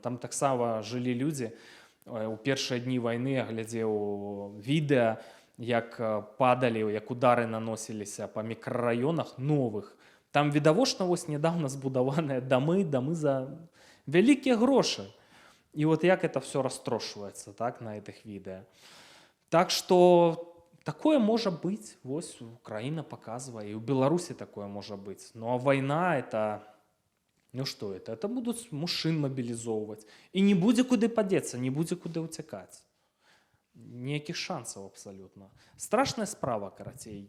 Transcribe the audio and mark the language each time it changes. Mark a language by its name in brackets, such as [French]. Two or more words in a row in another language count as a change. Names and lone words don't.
[Belarusian] Там таксама жылі людзі. У першыя дні вайны я глядзеў відэа, як падалі, як удары наносіліся па мікрараёнах новых. Там відавочна вось нядаўна збудаваныя дамы за вялікія грошы. [Russian] І вот як это все растрошваецца, так, на этих відэа. [Belarusian] Так што такое можа быць, вось Украіна паказвае, і ў Беларусі такое можа быць. Ну а вайна это, ну што это? Это будуць мужчын мабілізоўваць. І не будзе куды падзецца, не будзе куды ўцякаць. Ніякіх шансаў абсалютна. Страшная справа, карацей.